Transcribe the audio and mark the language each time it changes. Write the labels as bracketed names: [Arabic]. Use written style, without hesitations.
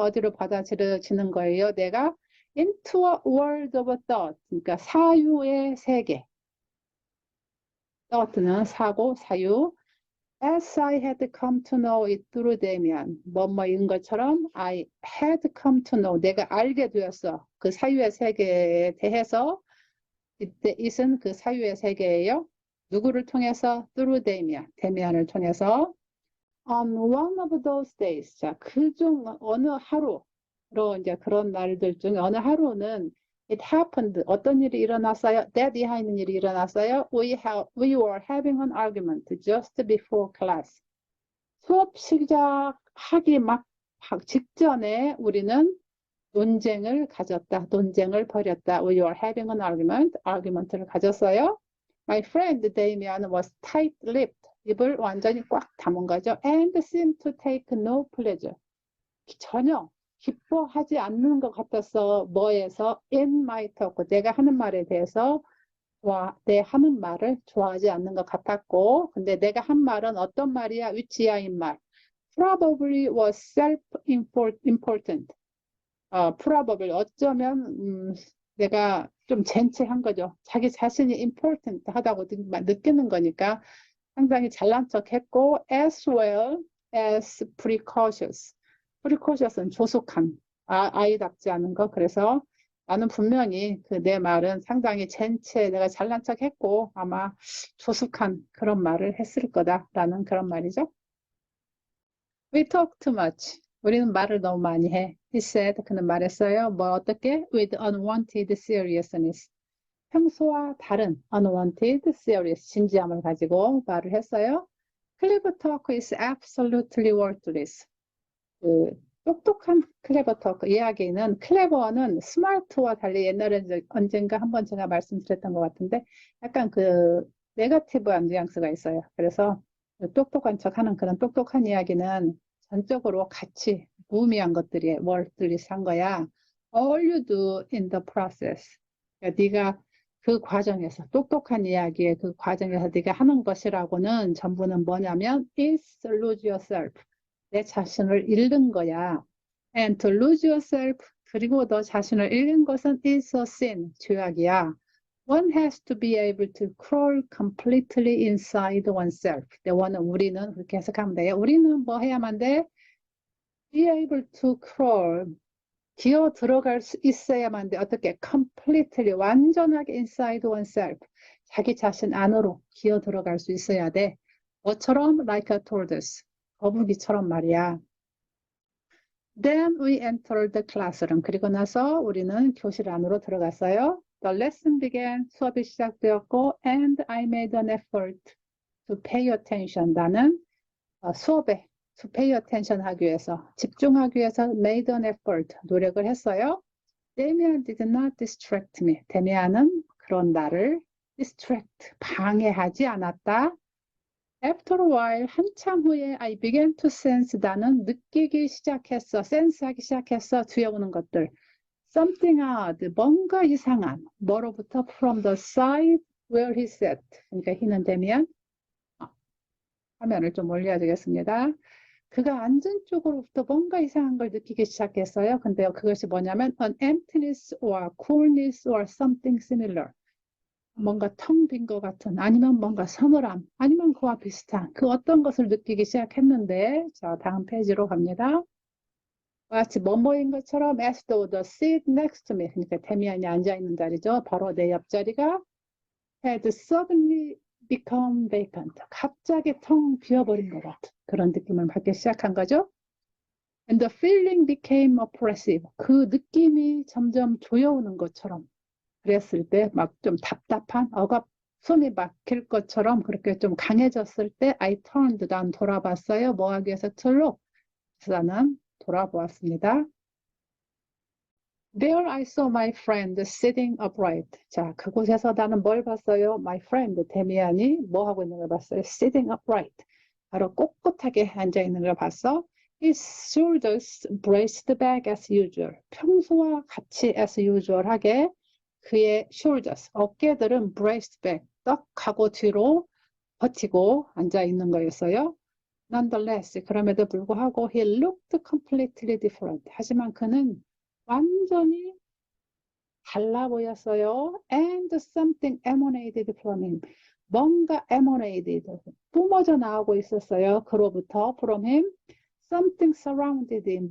[Korean] 어디로 받아들여지는 거예요? 내가 [English] into a world of thought [Korean] 그러니까 사유의 세계 thought는 사고 사유 [English] as I had come to know it [Korean] through 데미안 뭐뭐인 것처럼 [English] I had come to know [Korean] 내가 알게 되었어 그 사유의 세계에 대해서 이때 it은 그 사유의 세계예요. 누구를 통해서? through 데미안 데미안을 통해서 [English] on one of those days [Korean] 자, 그중 어느 하루로 이제 그런 날들 중에 어느 하루는 [English] it happened [Korean] 어떤 일이 일어났어요? that 이하는 일이 일어났어요. [English] We were having an argument just before class. [Korean] 수업 시작하기 막 직전에 우리는 논쟁을 가졌다. 논쟁을 벌였다. [English] We were having an argument. [Korean] argument를 가졌어요. [English] My friend Damian was tight-lipped. [Korean] 입을 완전히 꽉 다문 거죠. [English] And seemed to take no pleasure. [Korean] 전혀 기뻐하지 않는 것 같았어. 뭐에서? [English] In my talk. [Korean] 내가 하는 말에 대해서 내 하는 말을 좋아하지 않는 것 같았고 근데 내가 한 말은 어떤 말이야? 위치야인 말. [English] Probably was self-important. [Korean] probably 어쩌면 내가 좀 젠체한 거죠. 자기 자신이 important 하다고 느끼는 거니까 상당히 잘난 척했고 [English] as well as precocious. [Korean] precocious는 조숙한 아이답지 않은 거. 그래서 나는 분명히 그 내 말은 상당히 젠체 내가 잘난 척했고 아마 조숙한 그런 말을 했을 거다라는 그런 말이죠. [English] We talk too much. [Korean] 우리는 말을 너무 많이 해. [English] He said, [Korean] 그는 말했어요. 뭐 어떻게? [English] With unwanted seriousness. [Korean] 평소와 다른 unwanted serious, 진지함을 가지고 말을 했어요. [English] Clever talk is absolutely worthless. [Korean] 그 똑똑한 클레버 토크 이야기는 클레버는 스마트와 달리 옛날에 언젠가 한번 제가 말씀드렸던 것 같은데 약간 그 네거티브한 뉘앙스가 있어요. 그래서 똑똑한 척하는 그런 똑똑한 이야기는 전적으로 같이 무의미한 것들이 worthless한 거야. [English] All you do in the process. [Korean] 그러니까 네가 그 과정에서 똑똑한 이야기의 그 과정에서 네가 하는 것이라고는 전부는 뭐냐면 [English] is lose yourself. [Korean] 내 자신을 잃는 거야. [English] And to lose yourself, [Korean] 그리고 너 자신을 잃는 것은 [English] is a sin, [Korean] 죄악이야. [English] One has to be able to crawl completely inside oneself. [Korean] 우리는 그렇게 해석하면 돼요. 우리는 뭐 해야만 돼? [English] Be able to crawl. [Korean] 기어 들어갈 수 있어야만 돼. 어떻게? [English] Completely, [Korean] 완전하게 [English] inside oneself. [Korean] 자기 자신 안으로 기어 들어갈 수 있어야 돼. 뭐처럼? [English] Like a tortoise. [Korean] 거북이처럼 말이야. [English] Then we entered the classroom. [Korean] 그리고 나서 우리는 교실 안으로 들어갔어요. [English] The lesson began. [Korean] 수업이 시작되었고 [English] and I made an effort to pay attention. [Korean] 나는 수업에 [English] to pay attention [Korean] 하기 위해서 집중하기 위해서 [English] made an effort. [Korean] 노력을 했어요. [English] Damian did not distract me. [Korean] 데미안은 그런 나를 distract, 방해하지 않았다. [English] After a while, [Korean] 한참 후에 [English] I began to sense [Korean] 나는 느끼기 시작했어. sense하기 시작했어. 뒤에 오는 것들. [English] Something odd, [Korean] 뭔가 이상한. 뭐로부터? [English] From the side where he sat. [Korean] 그러니까 he는 되면 화면을 좀 올려야 되겠습니다. 그가 앉은 쪽으로부터 뭔가 이상한 걸 느끼기 시작했어요. 근데 그것이 뭐냐면 [English] an emptiness or coolness or something similar. [Korean] 뭔가 텅 빈 것 같은 아니면 뭔가 서늘함 아니면 그와 비슷한 그 어떤 것을 느끼기 시작했는데 자 다음 페이지로 갑니다. 마치 뭐뭐인 것처럼 [English] as though the seat next to me [Korean] 그러니까 데미안이 앉아있는 자리죠. 바로 내 옆자리가 [English] had suddenly become vacant [Korean] 갑자기 텅 비어버린 것 같은 그런 느낌을 받기 시작한 거죠. [English] And the feeling became oppressive [Korean] 그 느낌이 점점 조여오는 것처럼 그랬을 때 막 좀 답답한 숨이 막힐 것처럼 그렇게 좀 강해졌을 때 [English] I turned [Korean] 난 돌아봤어요. 뭐 하기 위해서? [English] To look. [Korean] 그래서 나는 돌아보았습니다. [English] There I saw my friend sitting upright. [Korean] 자, 그곳에서 나는 뭘 봤어요? [English] My friend, [Korean] 데미안이 뭐 하고 있는 걸 봤어요? [English] Sitting upright. [Korean] 바로 꼿꼿하게 앉아 있는 걸 봤어. [English] His shoulders braced back as usual. [Korean] 평소와 같이 [English] as usual [Korean] 하게 그의 shoulders, 어깨들은 [English] braced back, [Korean] 떡 하고 뒤로 버티고 앉아 있는 거였어요. [English] Nonetheless, [Korean] 그럼에도 불구하고 [English] he looked completely different. [Korean] 하지만 그는 완전히 달라 보였어요. [English] And something emanated from him. [Korean] 뭔가 emanated, 뿜어져 나오고 있었어요. 그로부터 [English] from him. Something surrounded him.